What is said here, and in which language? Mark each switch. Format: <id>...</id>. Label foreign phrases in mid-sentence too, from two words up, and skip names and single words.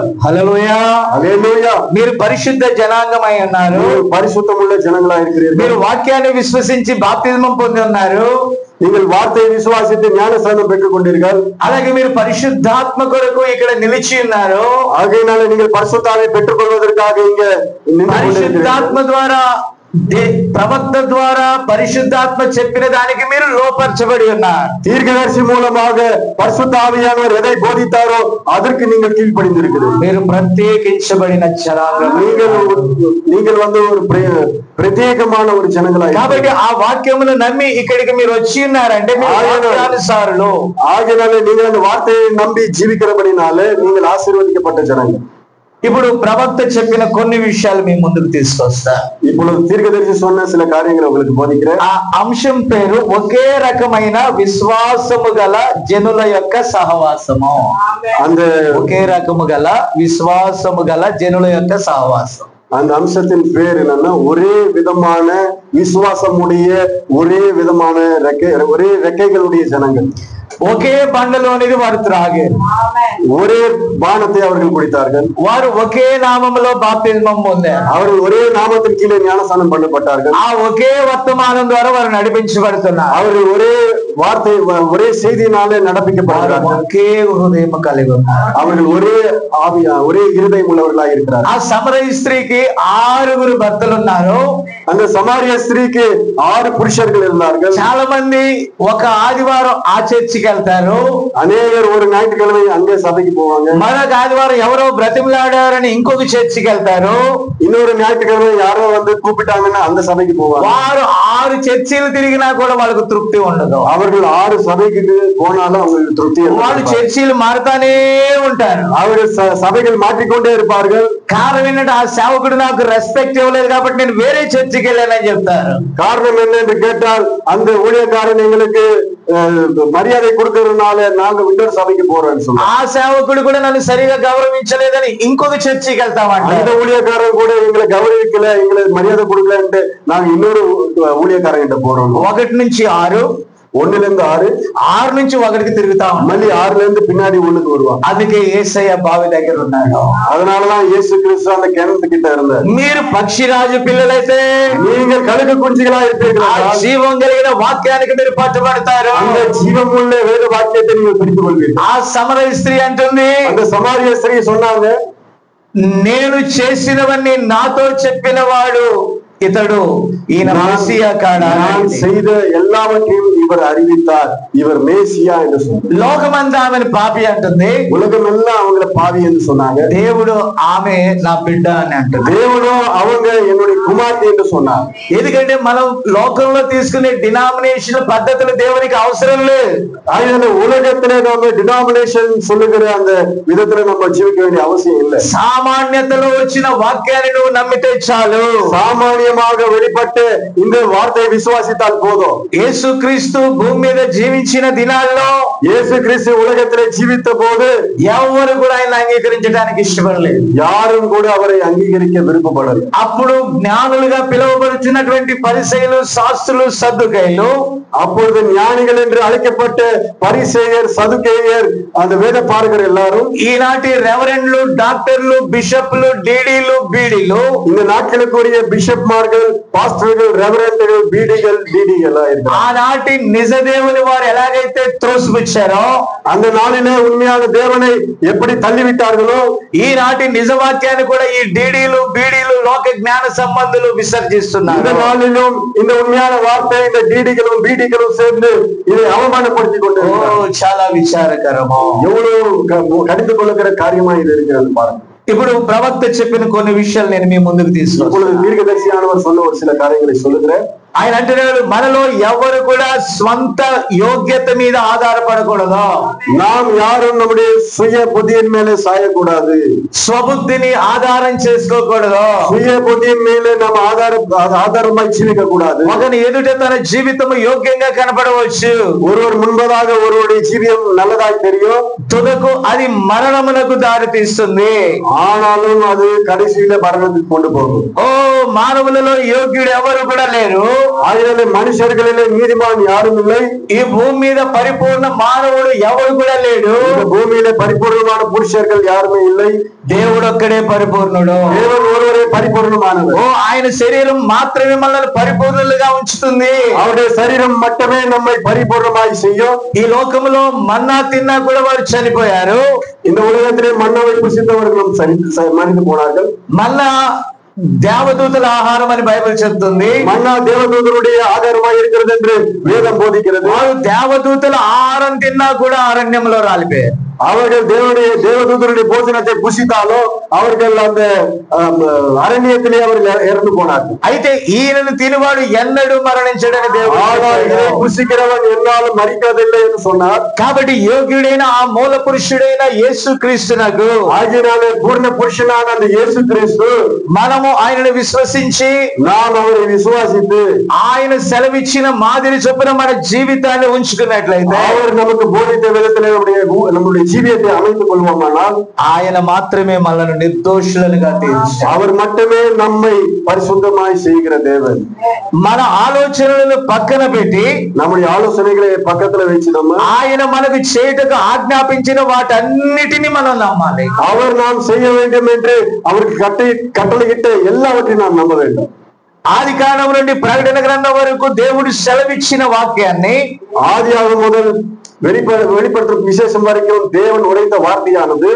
<te>హల్లెలూయా, హల్లెలూయా. మీరు పరిశుద్ధ జనాంగమై ఉన్నారు.</te> <ta>பரிசுத்தமுள்ள ஜனங்களா இருக்கிறீர்கள்.</ta> <te>మీరు వాక్యాన్ని విశ్వసించి బాప్తిస్మం పొంది ఉన్నారు.</te> <ta>நீங்கள் வார்த்தையை விசுவாசித்து ஞானஸ்நானம் பெற்றுக் கொண்டீர்கள்.</ta> <te>అలాగే మీరు పరిశుద్ధాత్మ కొరకు ఇక్కడ నిలిచి ఉన్నారు.</te> <ta>ஆகையினால நீங்கள் பரிசுத்தாவை பெற்றுக் கொள்வதற்காக இங்க</ta> <te>పరిశుద్ధాత్మ ద్వారా, ప్రవక్త ద్వారా పరిశుద్ధాత్మ చెప్పిన దానికి మీరు లోపరచబడి ఉన్నారు.</te> <ta>தீர்க்கதரிசி மூலமாக பரிசுத்த ஆவியானவர் எதை போதித்தாரோ அதற்கு நீங்கள் கீழ்ப்படிந்திருக்கிறீர்கள்.</ta> <te>మీరు ప్రత్యేకించబడిన జనాంగం.</te> <ta>நீங்கள் வந்து ஒரு ప్రత్యేకமான ஒரு జనங்களா.</ta> <te>కాబట్టి ఆ వాక్యమును నమ్మి ఇక్కడికి మీరు వచ్చి ఉన్నారంటే మీరు వాక్యానుసారులు.</te> <ta>ஆகையினால நீங்கள் அந்த வார்த்தையை நம்பி ஜீவிக்கிறபடினாலே நீங்கள் ஆசீர்வதிக்கப்பட்ட ஜனங்கள்.</ta> <te>ఇప్పుడు ప్రవక్త చెప్పిన కొన్ని విషయాలు మీ ముందుకు తీసుకొస్తా.</te> <ta>ఇప్పుడు தீர்க்கதரிசி சொன்ன சில காரியங்களை உங்களுக்கு போதிக்கிறேன்.</ta> <te>ఆ అంశం పేరు ఒకే రకమైన విశ్వాసము గల జనుల యొక్క సహవాసము.</te> <ta>அந்த</ta> <te>ఒకే రకము గల విశ్వాసము గల జనుల యొక్క సహవాసం.</te> <ta>அந்த அம்சத்தின் பேர் என்னன்னா ஒரே விதமான விசுவாசமுடைய ஒரே விதமான ஒரே ரெக்கைகளுடைய ஜனங்கள்.</ta> <te>ఒకే బండలోనిది వారు త్రాగారు.</te> <ta>ஒரே பானத்தை அவர்கள் குடித்தார்கள்.</ta> <te>వారు ఒకే నామములో బాప్తిస్మం పొందారు.</te> <ta>அவர்கள் ஒரே நாமத்தின் கீழே ஞானஸ்நானம் பண்ணப்பட்டார்கள்.</ta> <te>ఆ ఒకే వర్తమానం ద్వారా వారు నడిపించబడుతున్నారు.</te> <ta>அவர்கள் ஒரே வார்த்தை ஒரே செய்தியினாலே நடப்பிக்கப்படுகிறார்கள்.</ta> <te>ఒకే హృదయం కలిగి ఉన్నారు.</te> <ta>அவர்கள் ஒரே ஆவியா ஒரே இருதயம் உள்ளவர்களாக இருக்கிறார்கள்.</ta> <te>ఆ సమరయ స్త్రీకి 6 భర్తలు ఉన్నారు.</te> <ta>அந்த சமாரிய ஸ்திரீக்கு 6 புருஷர்கள் இருந்தார்கள்.</ta> <te>చాలా మంది ఒక ఆదివారం ఆ చర్చికి వెళ్తారు.</te> <ta>அநேகர் ஒரு ஞாயிற்றுக்கிழமை அங்கே சபைக்கு போவாங்க.</ta> <te>మరొక ఆదివారం ఎవరో బ్రతిమలాడారని ఇంకొక చర్చికి వెళ్తారు.</te> <ta>இன்னொரு ஞாயிற்றுக்கிழமை யாரோ வந்து கூப்பிட்டாங்கன்னா அந்த சபைக்கு போவாங்க.</ta> <te>వారు 6 చర్చిలు తిరిగినా కూడా వాళ్ళకు తృప్తి ఉండదు.</te> <ta>அவர்கள் 6 சபைக்கு போனாலும் அவங்களுக்கு திருப்தி.</ta> <te>వాళ్ళు చర్చిలు మారుతానే ఉంటారు.</te> <ta>அவர்கள் சபைகள் மாற்றிக்கொண்டே இருப்பார்கள்.</ta> <te>కారణం ఏంటంటే ఆ సేవకుడు నాకు రెస్పెక్ట్ ఇవ్వలేదు కాబట్టి నేను వేరే చర్చికి వెళ్ళానని చెప్తారు.</te> <ta>காரணம் என்ன என்று கேட்டால் அந்த ஊழியக்காரன் எங்களுக்கு மரியாதை கொடுக்கறதுனால நாங்க இன்னொரு சபைக்கு போறோம்னு சொல்லுவோம்.</ta> <te>ఆ సేవకుడు కూడా నన్ను సరిగా గౌరవించలేదని ఇంకొక చర్చికి వెళ్తామంట.</te> <ta>அந்த ஊழியக்காரன் கூட எங்களை கௌரவிக்கல, எங்களுக்கு மரியாதை கொடுக்கலன்ட்டு நாங்க இன்னொரு ஊழியக்காரன் கிட்ட போறோம்.</ta> <te>1 నుంచి 6, 1 నుంచి 6, 6 నుంచి 1కి తిరుగుతాం. మళ్ళీ 6 నుంచి</te> <ta>பின்னாடி 1க்கு வருவான்.</ta> <te>అందుకే యేసయ్య బావి దగ్గర ఉన్నాడు.</te> <ta>அதனாலதான் இயேசு கிறிஸ்து அந்த கிணத்து கிட்ட இருந்தார்.</ta> <te>మీరు పక్షిరాజు పిల్లలైతే</te> <ta>நீங்கள் கழுகு குஞ்சுகளா இருப்பீர்களா?</ta> <te>జీవం కలిగిన వాక్యానికి మీరు పట్టుబడతారు.</te> <ta>அந்த ஜீவமுள்ள வேத வாக்கியத்தை நீங்கள் பிடித்துக் கொள்வீர்கள்.</ta> <te>ఆ సమరయ స్త్రీ అంటుంది,</te> <ta>அந்த சமாரிய ஸ்திரீ சொன்னாங்க,</ta> <te>నేను చేసినవన్నీ నాతో చెప్పిన వాడు ఇతడు, ఈయన మెస్సియా కాడా?</te> <ta>நான் செய்த எல்லாவற்றையும் இவர் அறிவித்தார், இவர் மேசியா என்று சொன்னார்.</ta> <te>లోకమంతా ఆమెను పాపి అంటుంది,</te> <ta>உலகம் எல்லாம் அவங்கள பாவி என்று சொன்னாங்க.</ta> <te>దేవుడు ఆమె నా బిడ్డ అని అంటుంది.</te> <ta>தேவனும் அவங்க என்னுடைய குமார்த்தி என்று சொன்னார்.</ta> <te>ఎందుకంటే మనం లోకంలో తీసుకునే డినామినేషన్ పద్ధతులు దేవునికి అవసరం లేదు.</te> <ta>அதனால உலகத்திலே நம்ம டினாமினேஷன் சொல்லுகிற அந்த விதத்துல நம்ம ஜீவிக்க வேண்டிய அவசியம் இல்லை.</ta> <te>సామాన్యతలో వచ్చిన వాక్యాన్ని నువ్వు నమ్మితే చాలు.</te> <ta>சாமானியமாக வெளிப்பட்டு இந்த வார்த்தையை விசுவாசித்தால் போதும்.</ta> <te>యేసుక్రీస్తు భూమి మీద జీవించిన దినాల్లో,</te> <ta>இயேசு கிறிஸ்து உலகத்திலே ஜீவித்த போது</ta> <te>ఎవరు కూడా ఆయన అంగీకరించడానికి ఇష్టపడలేదు.</te> <ta>யாரும் கூட அவரை அங்கீகரிக்க விருப்பப்படல.</ta> <te>అప్పుడు జ్ఞానులుగా పిలువబడుతున్నటువంటి పరిసయ్యులు, శాస్త్రులు, సద్దుకైలు,</te> <ta>அப்பொழுது ஞானிகள் என்று அழைக்கப்பட்ட பரிசேயர், சதுக்கேயர், அந்த வேத பாரகர் எல்லாரும்,</ta> <te>ఈనాటి రెవరెండ్లు, డాక్టర్లు, బిషప్లు, డీడీలు, బీడీలు,</te> <ta>இந்த நாட்களுக்குரிய பிஷப்மார்கள், பாஸ்டர்கள், ரெவரெண்டுகள், பீடிகள், டிடிகள்</ta> <te>ఆనాటి నిజ దేవుని వారు ఎలాగైతే త్రోసిపుచ్చారో,</te> <ta>அந்த நாளிலே உண்மையான தேவனை எப்படி தள்ளிவிட்டார்களோ,</ta> <te>ఈనాటి నిజవాక్యాన్ని కూడా ఈ డీడీలు, బీడీలు, లోక జ్ఞాన సంబంధులు విసర్జిస్తున్నారు.</te> <ta>இந்த நாளிலும் இந்த உண்மையான வார்த்தை இந்த டிடிகளும் பீடிகளும் சேர்ந்து இதை அவமானப்படுத்திக் கொண்டு</ta> <te>చాలా విచారకరము.</te> <ta>எவ்வளவு கடிந்து கொள்ளுகிற காரியமா இது இருக்கிறது பாருங்க.</ta> <te>ఇప్పుడు ప్రవక్త చెప్పిన కొన్ని విషయాలు నేను మీ ముందుకు తీసుకొస్తాను.</te> <ta>தீர்க்கதரிசியானவர் சொன்ன ஒரு சில காரியங்களை சொல்லுகிறேன்.</ta> <te>ఆయన అంటున్నాడు, మనలో ఎవరు కూడా స్వంత యోగ్యత మీద ఆధారపడకూడదు.</te> <ta>நாம் யாரும் நம்முடைய சுய புத்தியின் மேலே சாயக்கூடாது.</ta> <te>స్వబుద్ధిని ఆధారం చేసుకోకూడదు.</te> <ta>சுய புத்தியின் மேலே நாம் ஆதாரமாய் ஜீவிக்க கூடாது.</ta> <te>ఒకని ఎదుట తన జీవితం యోగ్యంగా కనపడవచ్చు.</te> <ta>ஒருவர் முன்பதாக ஒருவருடைய ஜீவியம் நல்லதாய் தெரியும்,</ta> <te>తుదకు అది మరణమునకు దారి తీస్తుంది.</te> <ta>ஆனாலும் அது கடைசியில மரணத்துக்கு கொண்டு போகும்.</ta> <te>ఓ మానవులలో యోగ్యుడు ఎవరు కూడా లేరు.</te> <ta>ஆகினாலே மனுஷர்களிலே நீதிமான் யாரும் இல்லை.</ta> <te>ఈ భూమి మీద పరిపూర్ణ మానవుడు ఎవరు కూడా లేడు.</te> <ta>இந்த பூமியில பரிபூர்ணமான புருஷர்கள் யாருமே இல்லை.</ta> <te>దేవుడు ఒక్కడే పరిపూర్ణుడు.</te> <ta>தேவன் ஒருவரே பரிபூர்ணமானவர்.</ta> <te>ఓ ఆయన శరీరం మాత్రమే మనల్ని పరిపూర్ణులుగా ఉంచుతుంది.</te> <ta>அவருடைய சரீரம் மட்டுமே நம்மை பரிபூர்ணமாய் செய்யும்.</ta> <te>ఈ లోకంలో మన్నా తిన్నా కూడా వారు చనిపోయారు.</te> <ta>இந்த உலகத்திலே மன்னாவை புசித்தவர்களும் மறித்து போனார்கள்.</ta> <te>మన్నా దేవదూతల ఆహారం అని బైబిల్ చెప్తుంది.</te> <ta>மன்னா தேவதூதருடைய ஆகாரமாய் இருக்கிறது என்று வேதம் போதிக்கிறது.</ta> <te>వారు దేవదూతల ఆహారం తిన్నా కూడా అరణ్యంలో రాలిపోయారు.</te> <ta>அவர்கள் தேவதூதருடைய போஜனத்தை புசித்தாலோ அவர்கள் அந்த அரண்யத்திலே அவர்கள் இறந்து போனார்கள்.</ta> <te>అయితే ఈయనను తినువాడు ఎన్నడూ మరణించడని దేవుడు</te> <ta>புசிக்கிறவன் என்னாலும் మరికదిல்லை என்று சொன்னார்.</ta> <te>కాబట్టి యోగ్యుడైన ఆ మూల పురుషుడైన యేసు క్రీస్తునకు</te> <ta>ஆகினாலே பூர்ண புருஷனான அந்த இயேசு கிறிஸ்து</ta> <te>మనము ఆయనను విశ్వసించి</te> <ta>நாம் அவரை விசுவாசித்து</ta> <te>ఆయన సెలవిచ్చిన మాదిరి చొప్పున మన జీవితాన్ని ఉంచుకున్నట్లయితే</te> <ta>அவர் நமக்கு போதித்த விதத்திலே நம்முடைய ஜீவியத்தை அமைத்துக் கொள்வோமானால்</ta> <te>ఆయన మాత్రమే మనల్ని నిర్దోషులుగా తీర్చారు.</te> <ta>அவர் மட்டுமே நம்மை பரிசுத்தமாய் செய்கிற தேவன்.</ta> <te>మన ఆలోచనలను పక్కన పెట్టి</te> <ta>நம்முடைய ஆலோசனைகளை பக்கத்துல வச்சு நம்ம</ta> <te>ఆయన మనకు చేయటకు ఆజ్ఞాపించిన వాటన్నిటిని మనం నమ్మాలి.</te> <ta>அவர் நாம் செய்ய வேண்டும் என்று அவருக்கு கட்டளையிட்ட எல்லாவற்றையும் நாம் நம்ப வேண்டும்.</ta> <te>ఆది కాండం నుండి ప్రకటన గ్రంథం వరకు దేవుడు సెలవిచ్చిన వాక్యాన్ని</te> <ta>ஆதியாகமம் முதல் வெளிப்படுத்தும் விசேஷம் வரைக்கும் தேவன் உரைத்த வார்த்தையானது</ta>